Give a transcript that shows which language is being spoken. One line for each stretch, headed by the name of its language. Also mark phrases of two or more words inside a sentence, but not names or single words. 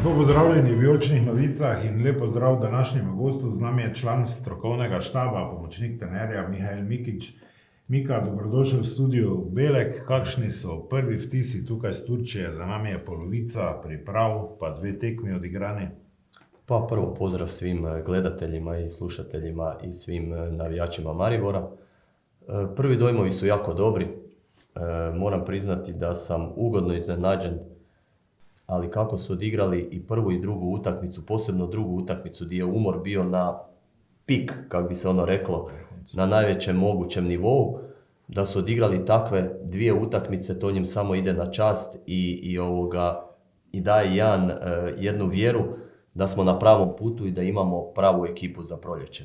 Slovenian: pozdravljeni v Vijoličnih novicah in lep pozdrav današnjemu gostu. Z nami je član strokovnega štaba, pomočnik trenerja Mihael Mikić. Mika, dobrodošel v studiu Belek. Kakšni so prvi vtisi tukaj iz Turčije? Za nami je polovica priprav, pa 2 tekmi odigrani.
Croatian: Pa prvo pozdrav svim gledateljima i slušateljima i svim navijačima Maribora. Prvi dojmovi su jako dobri. Moram priznati da sam ugodno iznenađen, ali kako su odigrali i prvu i drugu utakmicu, posebno drugu utakmicu gdje je umor bio na pik, kako bi se ono reklo, na najvećem mogućem nivou, da su odigrali takve 2 utakmice, to njim samo ide na čast i daje jednu vjeru da smo na pravom putu i da imamo pravu ekipu za proljeće.